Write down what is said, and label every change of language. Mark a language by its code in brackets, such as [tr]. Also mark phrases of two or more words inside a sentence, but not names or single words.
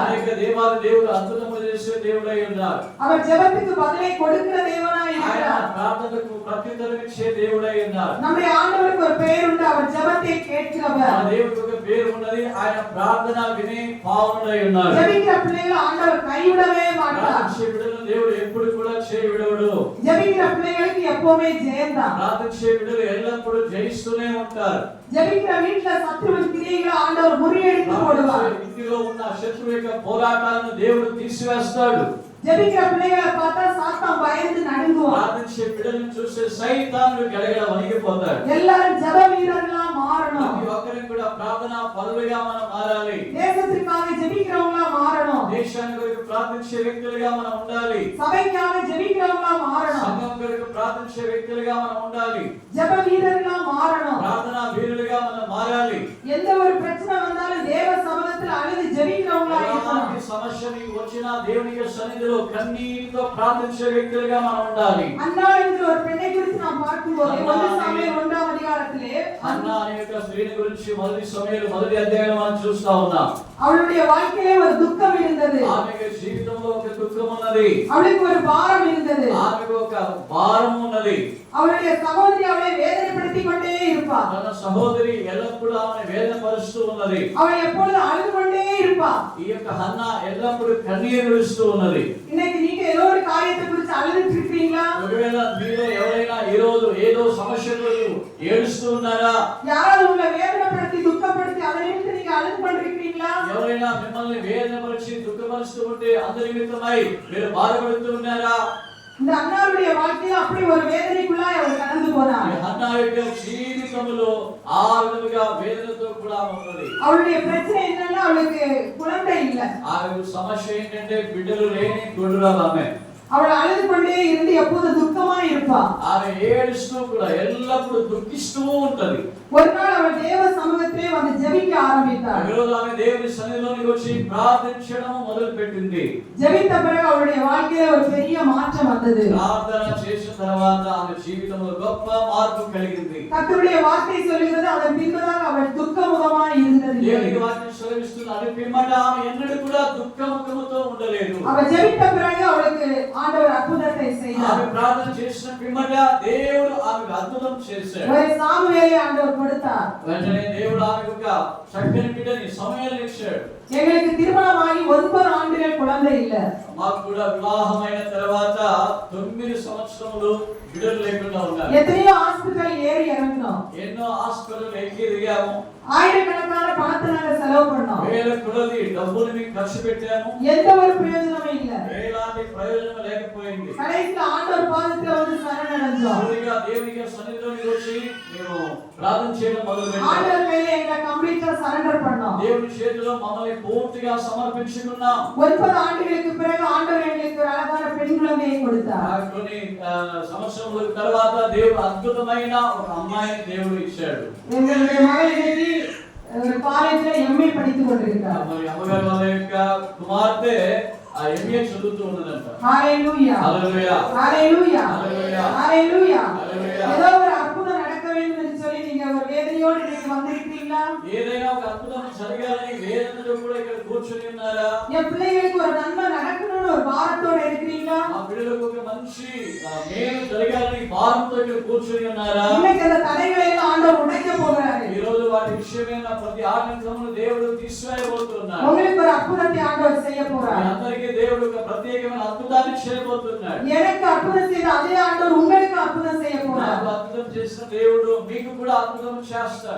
[te] అనేక దేవాది దేవుడు అద్భుతములు చేసే దేవుడై ఉన్నారు. [ta] அவர் ஜெபத்துக்கு பதிலை கொடுக்கிற தேவனாய் [te] ఆయన [ta] இருக்கிறார். [te] ప్రార్థనకు ప్రత్యుత్తరం ఇచ్చే దేవుడై ఉన్నారు. [ta] நம்முடைய ஆண்டவருக்கு ஒரு பெயர் உண்டு, அவர் ஜெபத்தை [te] మన [ta] கேட்கிறவர். [te] దేవుడికి ఒక పేరు ఉన్నది, ఆయన ప్రార్థన వినే పావనుడై ఉన్నారు. [ta] ஜெபிக்கிற பிள்ளைகளை ஆண்டவர் கைவிடவே மாட்டார். [te] ప్రార్థించే బిడ్డలను దేవుడు ఎప్పుడు కూడా చేయి విడవడు. [ta] ஜெபிக்கிற பிள்ளைகளுக்கு எப்பவுமே ஜெயம்தான். [te] ప్రార్థించే బిడ్డలు ఎల్లప్పుడూ జయిస్తూనే ఉంటారు. [ta] ஜெபிக்கிற வீட்டுல சத்துருவின் கிரியைகளை ஆண்டவர் முறியடித்து போடுவார். [te] ఇంటిలో ఉన్న శత్రువు యొక్క పోరాటాలను దేవుడు తీసివేస్తాడు. [ta] ஜெபிக்கிற பிள்ளைகளை பார்த்தா சாத்தான் பயந்து நடுங்குவான். [te] ప్రార్థించే బిడ్డలను చూసే సైతానుడు గడగడ వణికిపోతాడు. [ta] எல்லாரும் ஜெப வீரர்களா மாறணும். [te] ప్రతి ఒక్కరికి కూడా ప్రార్థనా పరులుగా మనం మారాలి. [ta] தேசத்திற்காக ஜெபிக்கிறவங்களா மாறணும். [te] దేశాన్ని కొరకు ప్రార్థించే వ్యక్తులుగా మనం ఉండాలి. [ta] சபைக்காக ஜெபிக்கிறவங்களா மாறணும். [te] సంఘం కొరకు ప్రార్థించే వ్యక్తులుగా మనం ఉండాలి. [ta] ஜெப வீரர்களா மாறணும். [te] ప్రార్థనా వీరులుగా మనం మారాలి. [ta] எந்த ஒரு பிரச்சனை வந்தாலும் தேவ சமூகத்தில் அழுது ஜெபிக்கிறவங்களா இருக்கணும். [te] ఎలాంటి సమస్య నీకు వచ్చినా దేవునికి సన్నిధిలో కన్నీటితో ప్రార్థించే వ్యక్తులుగా మనం ఉండాలి. [ta] அன்னாள் என்ற ஒரு பெண்ணை குறித்து நாம் பார்க்கும்போது 1 சாமுவேல் 1ஆம் அதிகாரத்திலே [te] అన్నా అనే యొక్క స్త్రీని గురించి మొదటి సమయంలో మొదటి అధ్యాయంలో మనం చూస్తా ఉన్నాం. [ta] அவளுடைய வாழ்க்கையிலே ஒரு துக்கம் இருந்தது. [te] ఆమెకు జీవితంలో ఒక దుఃఖం ఉన్నది. [ta] அவளுக்கு ஒரு பாரம் இருந்தது. [te] ఆమెకు ఒక భారం ఉన్నది. [ta] அவளுடைய சகோதரி அவளை வேதனைப்படுத்திக் கொண்டே இருப்பாள். [te] తన సహోదరి ఎల్లప్పుడూ ఆమెను వేదనపరుస్తూ ఉన్నది. [ta] அவள் எப்பொழுதும் அழுது கொண்டே இருப்பாள். [te] ఈ యొక్క హన్న ఎల్లప్పుడూ కన్నీరు విడుస్తూ ఉన్నది. [ta] இன்னைக்கு நீங்க ஏதோ ஒரு காரியத்தை குறித்து அழுதுட்டு இருக்கீங்களா? [te] ఒకవేళ మీలో ఎవరైనా ఈ రోజు ఏదో సమస్యలు ఏడుస్తూ ఉన్నారా? [ta] யாராவது உங்களை வேதனைப்படுத்தி துக்கப்படுத்தி அதை நிமித்து நீங்க அழுது கொண்டிருக்கீங்களா? [te] ఎవరైనా మిమ్మల్ని వేదనపరిచి దుఃఖపరుస్తూ ఉంటే అందరి నిమిత్తమై మీరు బాధపడుతూ ఉన్నారా? [ta] இந்த அன்னாளுடைய வாழ்க்கையில அப்படி ஒரு வேதனைக்குள்ளாய் அவள் கடந்து போனாள். [te] ఈ హన్న యొక్క జీవితంలో ఆ విధముగా వేదనతో కూడా ఉన్నది. [ta] அவளுடைய பிரச்சனை என்னன்னா அவளுக்கு குழந்தை இல்ல. [te] ఆమె సమస్య ఏంటంటే బిడ్డలు లేని గొడ్డురాలు ఆమె. [ta] அவள் அழுது கொண்டே இருந்து எப்போது துக்கமா இருப்பா. [te] ఆమె ఏడుస్తూ కూడా ఎల్లప్పుడూ దుఃఖిస్తూ ఉంటది. [ta] ஒரு நாள் அவள் தேவ சமூகத்திலே வந்து ஜெபிக்க ஆரம்பித்தாள். [te] ఒకరోజు ఆమె దేవుని సన్నిధిలోనికి వచ్చి ప్రార్థించడం మొదలు పెట్టింది. [ta] ஜெபித்த பிறகு அவளுடைய வாழ்க்கையில ஒரு பெரிய மாற்றம் வந்தது. [te] ప్రార్థన చేసిన తర్వాత ఆమె జీవితంలో గొప్ప మార్పు కలిగింది. [ta] கர்த்தருடைய வார்த்தை சொல்கிறது அதன் பின்பதாக அவள் துக்கமுகமாய் இருந்தது. [te] దేవుని వాక్యం సెలవిస్తుంది, అది పిమ్మట ఆమె ఎన్నడూ కూడా దుఃఖముఖముతో ఉండలేదు. [ta] அவள் ஜெபித்த பிறகு அவளுக்கு ஆண்டவர் அற்புதத்தை செய்தார். [te] ఆమె ప్రార్థన చేసిన పిమ్మట దేవుడు ఆమెకు అద్భుతం చేశాడు. [ta] ஒரு சாமுவேலை ஆண்டவர் கொடுத்தார். [te] వెంటనే దేవుడు ఆమెకు ఒక చక్కని బిడ్డని సమూయేలుని ఇచ్చాడు. [ta] எங்களுக்கு திருமணமாகி 9 ஆண்டுகள் குழந்தை இல்ல. [te] మాకు కూడా వివాహమైన తర్వాత 9 సంవత్సరములు బిడ్డలు లేకుండా ఉన్నారు. [ta] எத்தனையோ ஹாஸ்பிடல் ஏறி இறங்கினோம். [te] ఎన్నో హాస్పిటల్ ఎక్కి దిగాము. [ta] ஆயிரக்கணக்கான பணத்தை நாங்க செலவு பண்ணோம். [te] వేల కొలది డబ్బులు మీకు ఖర్చు పెట్టాము. [ta] எந்த ஒரு பிரயோஜனமும் இல்ல. [te] ఎలాంటి ప్రయోజనం లేకపోయింది. [ta] கடைசில ஆண்டவர் பாதத்துல வந்து சரணடைஞ்சோம். [te] చివరిగా దేవుని సన్నిధిలోకి వచ్చి మేము ప్రార్థన చేయడం మొదలుపెట్టాము. [ta] ஆண்டவர் மேல எங்களை [en] complete surrender [ta] பண்ணோம். [te] దేవుని చేతిలో మమ్మల్ని పూర్తిగా సమర్పించుకున్నాం. [ta] 9 ஆண்டுகளுக்கு பிறகு ஆண்டவர் எங்களுக்கு ஒரு அழகான பெண் குழந்தையை கொடுத்தார். [te] కొన్ని సంవత్సరముల తర్వాత దేవుడు అద్భుతమైన ఒక అమ్మాయిని దేవుడు ఇచ్చాడు. [ta] எங்களுடைய மகள் இன்னைக்கு காலேஜ்ல எம்ஏ படித்துக் கொண்டிருக்கிறார். [te] మరి అమ్మగారి వాళ్ళ యొక్క కుమార్తె ఆ ఎంఏ చదువుతూ ఉన్నదంట. [ta] ஹalleluya [te] హల్లెలూయా [ta] ஹalleluya [te] హల్లెలూయా [ta] ஹalleluya. [te] హల్లెలూయా. [ta] ஏதோ ஒரு அற்புதம் நடக்க வேண்டும் என்று சொல்லி நீங்க ஒரு வேதனையோடு இன்னைக்கு வந்திருக்கீங்களா? [te] ఏదైనా ఒక అద్భుతం జరగాలని వేదనతో కూడా ఇక్కడ కూర్చొని ఉన్నారా? [ta] என் பிள்ளைகளுக்கு ஒரு நன்மை நடக்கணும்னு ஒரு பாரத்தோட இருக்கிறீங்களா? [te] ఆ పిల్లలకు ఒక మంచి మేలు జరగాలని భారంతో ఇక్కడ కూర్చొని ఉన్నారా? [ta] இன்னைக்கு அந்த தடைகளை எல்லாம் ஆண்டவர் உடைக்க போகிறாரு. [te] ఈ రోజు వాటి విషయమైన ప్రతి ఆటంకమును దేవుడు తీసివేయబోతున్నాడు. [ta] உங்களுக்கு ஒரு అద్భుతத்தை ఆండவர் செய்ய போறார். [te] మీ అందరికీ దేవుడు ఒక ప్రత్యేకమైన అద్భుతాన్ని చేయబోతున్నాడు. [ta] எனக்கு అద్భుతం செய்த அதே ఆండவர் உங்களுக்கு అద్భుతం செய்ய போறார். [te] నాకు అద్భుతం చేసిన దేవుడు మీకు కూడా అద్భుతం చేస్తాడు.